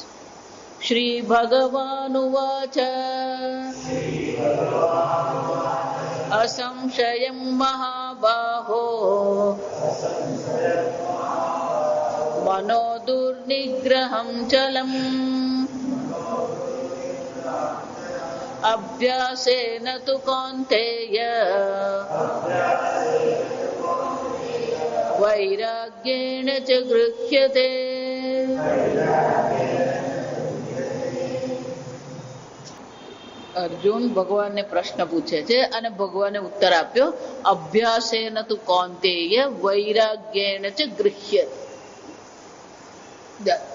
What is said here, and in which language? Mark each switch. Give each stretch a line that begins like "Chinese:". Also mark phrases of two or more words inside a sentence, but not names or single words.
Sanskrit: श्री भगवानुवाच असंशयं महाबाहो मनो दुर्निग्रहं चलम् अभ्यासेन तु कौन्तेय वैराग्येण च गृह्यते।
Gujarati: અર્જુન ભગવાનને પ્રશ્ન પૂછે છે અને ભગવાને ઉત્તર આપ્યો
Sanskrit: अभ्यासेन तु कौंतेय वैराग्येन च गृह्यते।